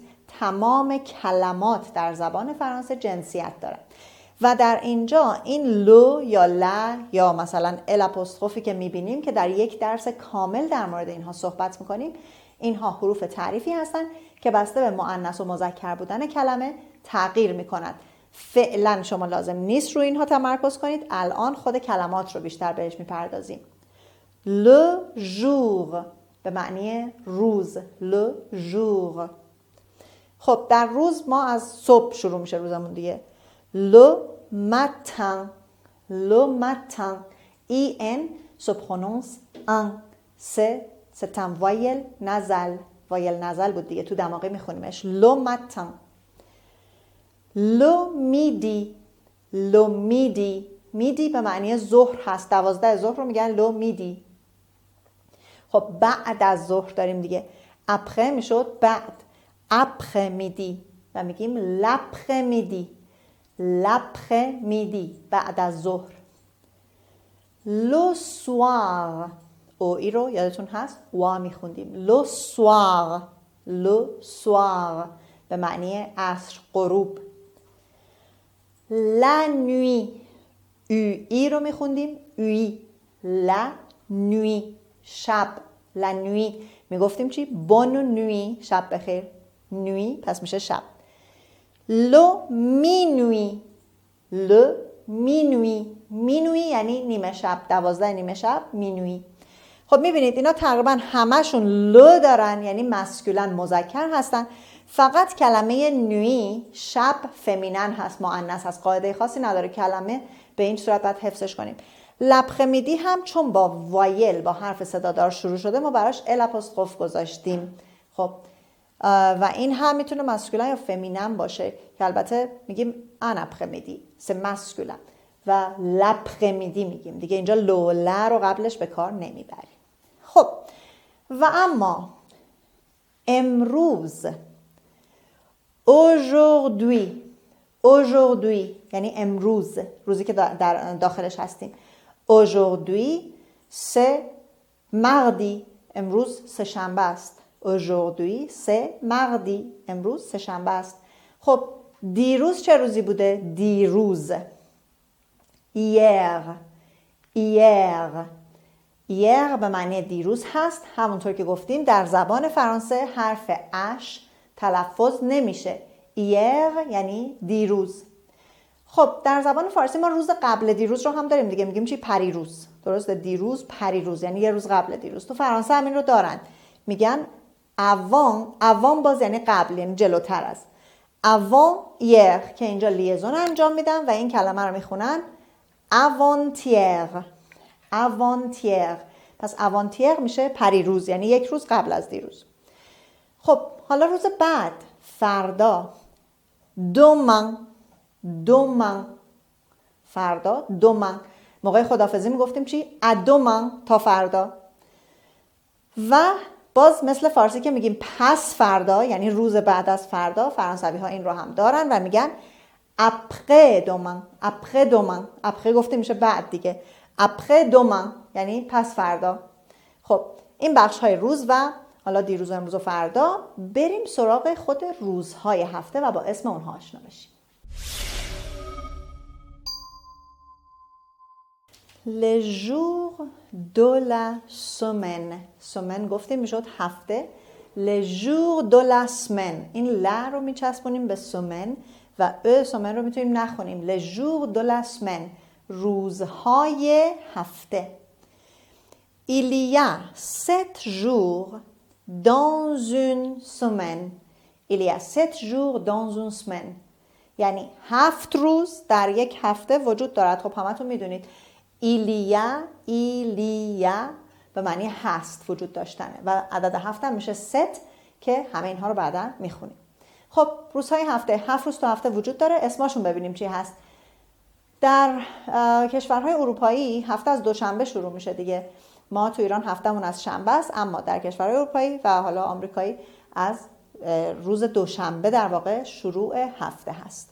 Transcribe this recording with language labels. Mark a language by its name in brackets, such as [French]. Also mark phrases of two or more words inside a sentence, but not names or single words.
[Persian] تمام کلمات در زبان فرانسه جنسیت دارن و در اینجا این لو یا لا یا مثلا ال اپوستروفی که میبینیم که در یک درس کامل در مورد اینها صحبت میکنیم، اینها حروف تعریفی هستن که بسته به مؤنث و مذکر بودن کلمه تغییر میکنند. فعلا شما لازم نیست روی اینها تمرکز کنید، الان خود کلمات رو بیشتر بهش میپردازیم. [French] le jour [Persian] به معنی روز. le jour. خب در روز ما از صبح شروع میشه روزمون دیگه. [French] le matin in se prononce un. c'est un voyelle nasal [Persian] بود دیگه، تو دماغی میخونیمش. [French] le matin. le midi [Persian] به معنی ظهر هست. 12 ظهر رو میگن [French] le midi. [Persian] خب بعد از ظهر داریم دیگه. après میشد بعد. [French] après midi [Persian] و میگیم l'après-midi بعد از ظهر. [French] le soir [Persian] ای رو یادتون هست وا میخوندیم. [French] le soir [Persian] به معنی عصر، غروب. [French] la nuit [Persian] ای رو میخوندیم [French] la nuit [Persian] شب. [French] la nuit [Persian] میگفتیم چی؟ [French] bonne nuit [Persian] شب بخیر. nuit پس میشه شب. [French] le minuit [Persian] یعنی نیمه شب. 12 نیمه شب minuit. خب میبینید اینا تقریبا همشون لو دارن، یعنی مسکولن، مذکر هستن. فقط کلمه نوی شب فمینن هست، مؤنث هست. قاعده خاصی نداره، کلمه به این صورت باید حفظش کنیم. l'après-midi هم چون با وایل، با حرف صدادار شروع شده، ما براش ال اپوستروف گذاشتیم. خب و این هم میتونه مسکولن یا فمینن باشه که البته میگیم [French] un après-midi c'est masculin [Persian] و l'après-midi میگیم دیگه. اینجا لولا رو قبلش به کار نمیبریم. خب و اما امروز aujourd'hui یعنی امروز، روزی که در داخلش هستیم. [French] aujourd'hui c'est mardi [Persian] امروز سه شنبه است. [French] aujourd'hui c'est mardi [Persian] امروز سه شنبه است. خب دیروز چه روزی بوده؟ دیروز hier به معنی دیروز هست. همونطور که گفتیم در زبان فرانسه حرف اش تلفظ نمیشه. hier یعنی دیروز. خب در زبان فارسی ما روز قبل دیروز رو هم داریم دیگه، میگیم چی؟ پریروز. درسته؟ دیروز پریروز یعنی یه روز قبل دیروز. تو فرانسه همین رو دارن، میگن avant باز یعنی قبل، یعنی جلوتر از. avant-hier که اینجا لیزون انجام میدم و این کلمه رو میخونن avant-hier. avant-hier. پس avant-hier میشه پریروز، یعنی یک روز قبل از دیروز. خب حالا روز بعد، فردا، [French] demain. demain. [Persian] فردا، demain. موقع خداحافظی میگفتیم چی؟ [French] à demain، [Persian] تا فردا. و باز مثل فارسی که میگیم پس فردا، یعنی روز بعد از فردا، فرانسوی ها این رو هم دارن و میگن [French] après demain. après demain. [Persian] après گفته میشه بعد دیگه. [French] après demain [Persian] یعنی پس فردا. خب این بخش های روز و حالا دیروز و امروز و فردا. بریم سراغ خود روزهای هفته و با اسم اونها آشنا بشیم. [French] Les jours de la semaine. [Persian] semaine گفتیم میشد هفته. [French] Les jours de la semaine. [Persian] این ل رو میچسبونیم به semaine و semaine رو میتونیم نخونیم. [French] Les jours de la semaine. [Persian] روزهای هفته. [French] Il y a 7 jours dans une semaine. Il y a 7 jours dans une semaine. [Persian] یعنی 7 روز در یک هفته وجود دارد. خب همتون میدونید [French] il y a [Persian] به معنی هست، وجود داشتنه و عدد 7 هم میشه 7 که همه اینها رو بعدا میخونیم. خب روزهای هفته، 7 روز تا هفته وجود داره. اسمشون ببینیم چی هست. در کشورهای اروپایی هفته از دوشنبه شروع میشه دیگه. ما تو ایران هفتهمون از شنبه است، اما در کشورهای اروپایی و حالا آمریکایی از روز دوشنبه در واقع شروع هفته هست.